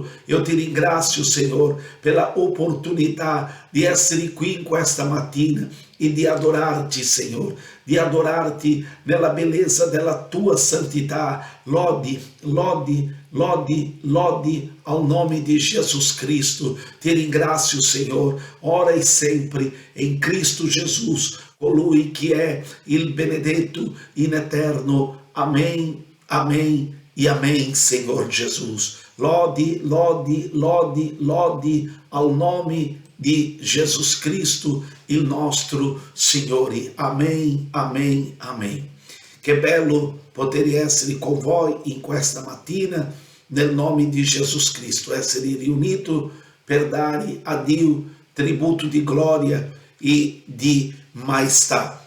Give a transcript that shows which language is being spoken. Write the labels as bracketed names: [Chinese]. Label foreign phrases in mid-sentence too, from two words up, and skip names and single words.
[Italian] Io ti ringrazio, Signore, per la opportunità di essere qui in questa mattina e di adorarti, Signore, di adorarti nella bellezza della tua santità. Lodi, lodi, lodi, lodi ao nome di Jesus Cristo. Ti ringrazio, Signore, ora e sempre, in Cristo Jesus, colui che è il benedetto in eterno. [Portuguese] Amém, amém e amém, Senhor Jesus. [Italian] Lodi, lodi, lodi, lodi ao nome di Jesus Cristo, il nostro Signore. [Portuguese] Amém, amém, amém. [Italian] Che bello poter essere con voi in questa mattina, nel nome di Jesus Cristo, essere riunito per dare a Dio tributo di gloria e di maestà.